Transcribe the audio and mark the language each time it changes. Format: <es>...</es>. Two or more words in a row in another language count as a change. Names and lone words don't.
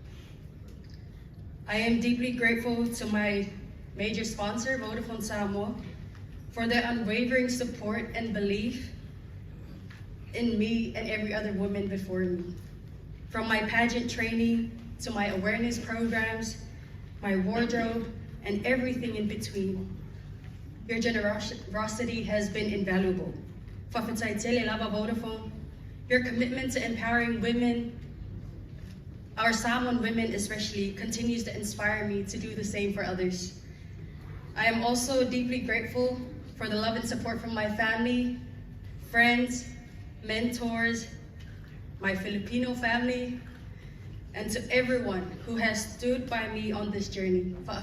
<en>I am deeply grateful to my major sponsor, Vodafone Samoa, for their unwavering support and belief in me and every other woman before me. From my pageant training to my awareness programs, my wardrobe, and everything in between. Your generosity has been invaluable.</en> <sm>Whawhetaitele lava Vodafone,</sm> <en>your commitment to empowering women, our Samoan women especially, continues to inspire me to do the same for others. I am also deeply grateful for the love and support from my family, friends, mentors, my Filipino family, and to everyone who has stood by me on this journey.</en>